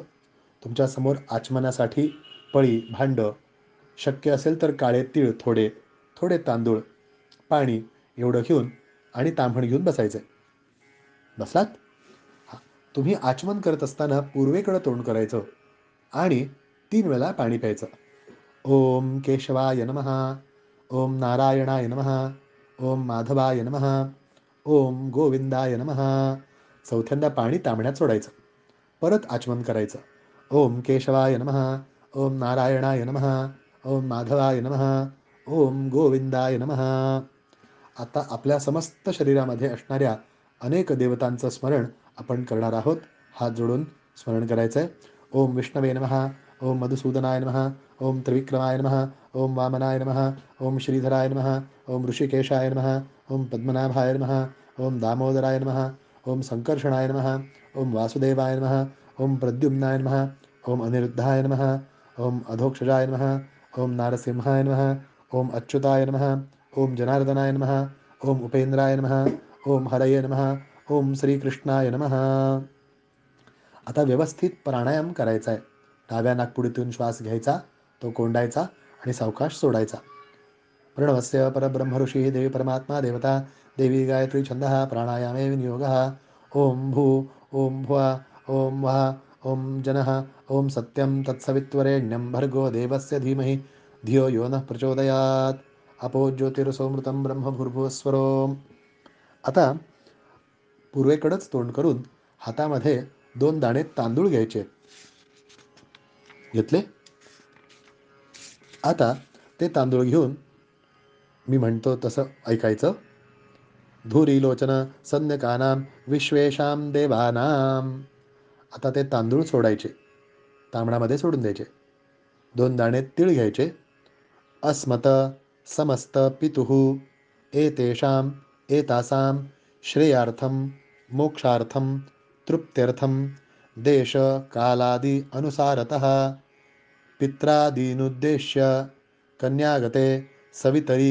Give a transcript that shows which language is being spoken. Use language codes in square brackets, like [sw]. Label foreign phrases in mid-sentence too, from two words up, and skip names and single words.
[mr] तुमच्यासमोर आचमनासाठी पळी, भांडं, शक्य असेल तर काळे तीळ थोडे, थोडे तांदूळ, पाणी एवढं घेऊन आणि ताम्हण घेऊन बसायचं. बसलात? हां. तुम्ही आचमन करत असताना पूर्वेकडं तोंड करायचं आणि 3 वेळा पाणी प्यायचं. [sa] ओम केशवाय नमः, ओम नारायणाय नमः, ओम माधवाय नमः, ओम गोविंदाय नमः. [mr] चौथ्यांदा पाणी तांब्यात सोडायचं. परत आचमन करायचं. [sa] ओम केशवाय नमः, ओम नारायणाय नमः, ओम माधवाय नमः, ओम गोविंदाय नमः. [mr] आता आपल्या समस्त शरीरामध्ये असणाऱ्या अनेक देवतांचं स्मरण आपण करणार आहोत. हात जोडून स्मरण करायचं आहे. [sa] ओम विष्णवे नमः, ओम मधुसूदनाय नमः, ओम त्रिविक्रमाय नमः, ओम वामनाय नमः, ओम श्रीधराय नमः, ओम ऋषिकेशाय नमः, ओम पद्मनाभाय नमः, ओम दामोदराय नमः, ओम संकर्षणाय नमः, ओम वासुदेवाय नमः, ओम प्रद्युम्नाय नमः, ओम अनिरुद्धाय नमः, ओम अधोक्षजाय नमः, ओम नारसिंहाय नमः, ओम अच्युताय नमः, ओम जनार्दनाय नमः, ओम उपेंद्राय नमः, ओम हरये नमः, ओम श्रीकृष्णाय नमः. [mr] आता व्यवस्थित प्राणायाम करायचा आहे. डाव्या नाकपुडीतून श्वास घ्यायचा, तो कोंडायचा आणि सावकाश सोडायचा. [sa] प्रणवस्य परब्रह्म ऋषी देवी परमात्मा देवता देवी गायत्री छंदः प्राणायामे विनियोगः. ओम भू, ओम भुवा, ओम वः, ओम जनः, ओम सत्यं तत्सवित्वरेण्यं भर्गो देवस्य धीमहि धियो यो नः प्रचोदयात्. अपो ज्योतिरसोमृतं ब्रह्म भूर्भुवस्वरोम. [mr] आता पूर्वेकडेच तोंड करून हातामध्ये 2 दाणे तांदूळ घ्यायचे. घेतले? आता ते तांदूळ घेऊन मी म्हणतो तसं ऐकायचं. [sa] धुरीलोचन संज्ञकानां विश्वेशां देवानां. [mr] आता ते तांदूळ सोडायचे, तांबडामध्ये सोडून द्यायचे. 2 दाणे तीळ घ्यायचे. [sa] अस्मत समस्त पितुः एतेषां एतासां श्रेयार्थं मोक्षार्थं तृप्त्यर्थं देश कालादि अनुसारतः पित्रादीनुद्देश्य कन्यागते सवितरी